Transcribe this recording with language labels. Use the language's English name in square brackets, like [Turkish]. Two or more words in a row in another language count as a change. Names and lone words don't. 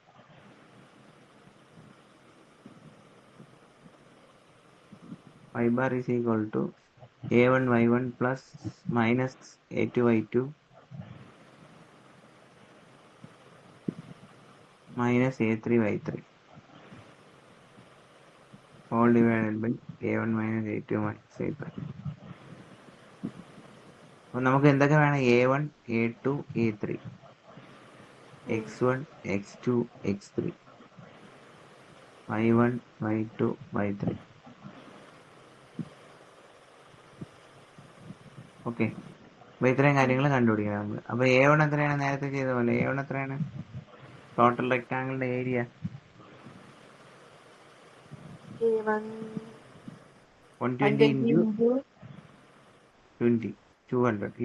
[English] y bar is equal to a1 y1 plus minus a2 y2 minus a3 y3 all divided by a1 minus a2 minus a3. [Malayalam] അപ്പൊ നമുക്ക് എന്തൊക്കെ വേണം? a1 a2 a3 x1 x2 x3 y1 y2 y3. ഓക്കെ, അപ്പൊ ഇത്രയും കാര്യങ്ങൾ കണ്ടുപിടിക്കണം നമ്മൾ. അപ്പൊ a1 എത്രയാണ്? നേരത്തെ ചെയ്ത പോലെ a1 എത്രയാണ്? [English] total rectangle [Malayalam] ഏരിയ 120 ഇൻറ്റു 20 200 അല്ലേ?